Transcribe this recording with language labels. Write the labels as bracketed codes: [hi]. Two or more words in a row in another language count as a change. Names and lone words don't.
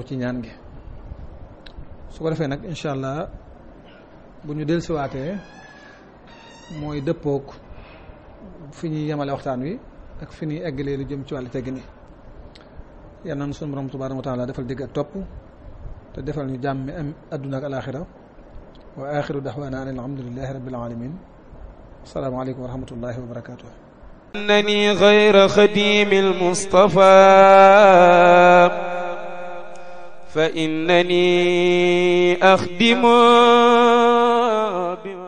[wo] ci ñaan gi su ko defee nag [ar] إن شاء الله [wo] bu ñu dellusiwaatee mooy dëppook fi ñuy yemale waxtaan wi ak fi ñuy eggalee lu jëm ci wàllu teggin yi yal na sunu borom [ar] تبارك وتعالى [wo] defal dégg ak topp te defal ñu jàmmi am adduna ak alaaxira [ar] وآخر دعوانا أن الحمد لله رب العالمين السلام عليكم ورحمة الله وبركاته أنني غير خديم المصطفى فإنني أخدم